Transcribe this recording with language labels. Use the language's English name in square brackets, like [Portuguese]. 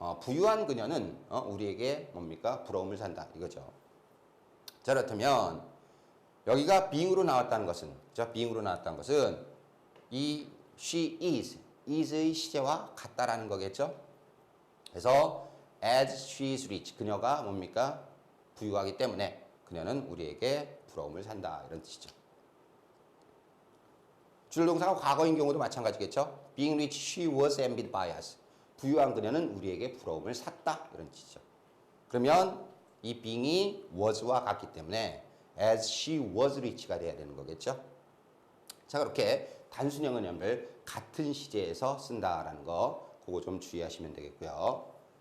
[Korean] 부유한 그녀는 우리에게 뭡니까? 부러움을 산다. 이거죠. 자, 그렇다면 여기가 being으로 나왔다는 것은, 그죠? being으로 나왔다는 것은 이 she is의 시제와 같다라는 거겠죠? [English] 그래서 as she is rich, [Korean] 그녀가 뭡니까? 부유하기 때문에 그녀는 우리에게 부러움을 산다. 이런 뜻이죠. 주절 동사가 과거인 경우도 마찬가지겠죠. [English] Being rich, she was envied by us. [Korean] 부유한 그녀는 우리에게 부러움을 샀다. 이런 뜻이죠. 그러면 이 being이 was와 같기 때문에 as she was rich가 돼야 되는 거겠죠. 자, 그렇게 단순형은 여러분들 같은 시제에서 쓴다라는 거 그거 좀 주의하시면 되겠고요.